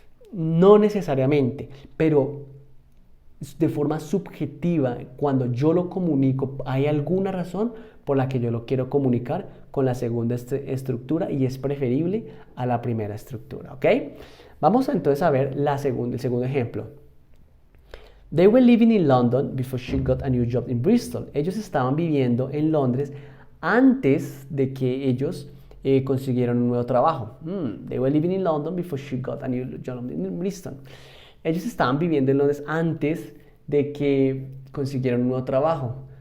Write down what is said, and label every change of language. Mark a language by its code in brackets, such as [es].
[es] No necesariamente, pero de forma subjetiva, cuando yo lo comunico, hay alguna razón por la que yo lo quiero comunicar con la segunda estructura y es preferible a la primera estructura, ¿ok? Vamos entonces a ver el segundo ejemplo. [en] They were living in London before she got a new job in Bristol. [es] Ellos estaban viviendo en Londres antes de que ellos consiguieron un nuevo trabajo. [en] They were living in London before she got a new job in Bristol. [es] Ellos estaban viviendo en Londres antes de que consiguieron un nuevo trabajo.